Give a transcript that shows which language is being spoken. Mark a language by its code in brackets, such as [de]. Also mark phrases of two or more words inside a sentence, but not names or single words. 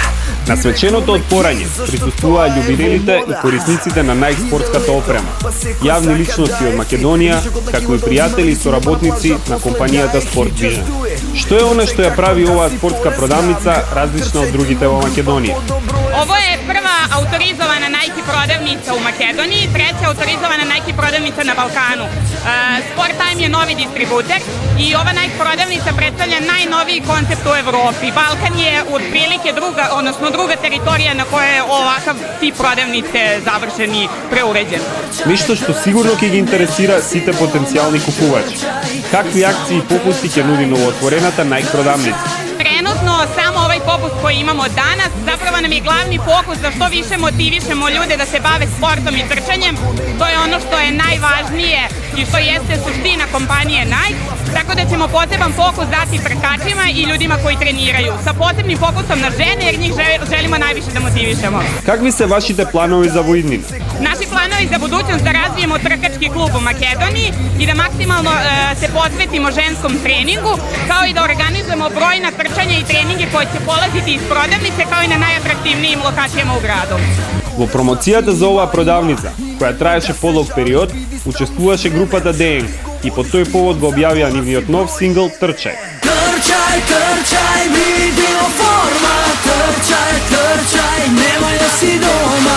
[mk] На свеченото отпорање присуствуваа љубителите и корисниците на Nike спортската опрема, јавни личности од Македонија, како и пријатели и соработници на компанијата Sport Vision. Што е она што ја прави оваа спортска продавница различна од другите во Македонија? [sr] Ovo je prva autorizovana Nike prodavnica u Makedoniji, treća autorizovana Nike prodavnica na Balkanu. Sport Time je novi distributer i ova Nike prodavnica predstavlja najnoviji koncept u Evropi. Balkan je otprilike druga teritorija na kojoj je ovakav tip prodavnice završen i preuređen. [mk] Нешто што сигурно ќе ги интересира сите потенцијални купувачи. Какви акции и попусти ќе нуди новоотворената Nike продавница? [sr] Trenutno samo ovaj popust koji imamo danas zapravo nam je glavni fokus da što više motivišemo ljude da se bave sportom i trčanjem. To je ono što je najvažnije i što jeste suština kompanije Nike, tako da ćemo poseban fokus dati trkačima i ljudima koji treniraju, sa posebnim fokusom na žene jer njih želimo najviše da motivišemo. [mk] Какви се вашите планови за воиднина? [sr] Naši planovi za budućnost da razvijemo trkački klub u Makedoniji i da maksimalno se posvetimo ženskom treningu, kao i da organizujemo brojna trčanja i treninge koje će polaziti iz prodavnice kao i na najatraktivnijim lokacijama u gradu. [mk] Во промоцијата за оваа продавница, која траеше подолг период, учествуваше групата ДНК и по тој повод го објавија нивниот нов сингл Трчај. Трчај, трчај, видео форма. Трчај, трчај, немај да си дома.